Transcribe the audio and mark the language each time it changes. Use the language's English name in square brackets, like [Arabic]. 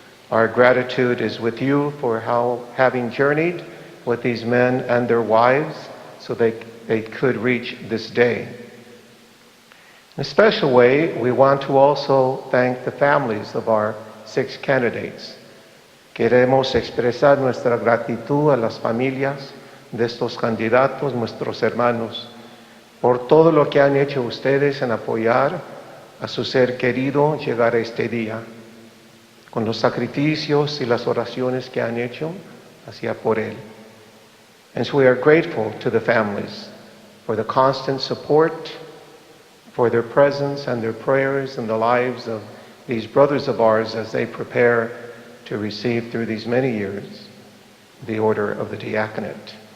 [English] Our gratitude is with you for having journeyed with these men and their wives so they could reach this day. In a special way, we want to also thank the families of our 6 candidates. [Spanish] Queremos expresar nuestra gratitud a las familias de estos candidatos, nuestros hermanos, por todo lo que han hecho ustedes en apoyar a su ser querido llegar a este día, con los sacrificios y las oraciones que han hecho hacia por él. [English] And so we are grateful to the families for the constant support, for their presence and their prayers in the lives of these brothers of ours as they prepare to receive through these many years the order of the Diaconate.